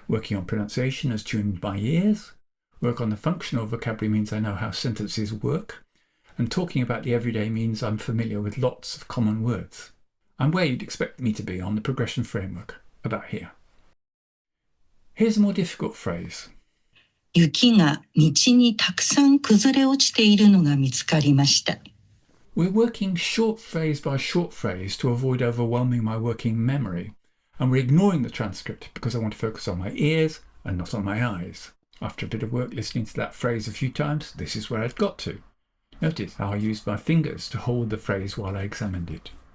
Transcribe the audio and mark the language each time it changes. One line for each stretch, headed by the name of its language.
English: Working on pronunciation has tuned my ears. Work on the functional vocabulary means I know how sentences work. And talking about the everyday means I'm familiar with lots of common words. I'm where you'd expect me to be on the progression framework, about here. Here's a more difficult phrase.
Japanese: 雪が道にたくさん崩れ落ちているのが見つかりました。
English: We're working short phrase by short phrase to avoid overwhelming my working memory, and we're ignoring the transcript because I want to focus on my ears and not on my eyes. After a bit of work listening to that phrase a few times, this is where I'd got to. Notice how I used my fingers to hold the phrase while I examined it.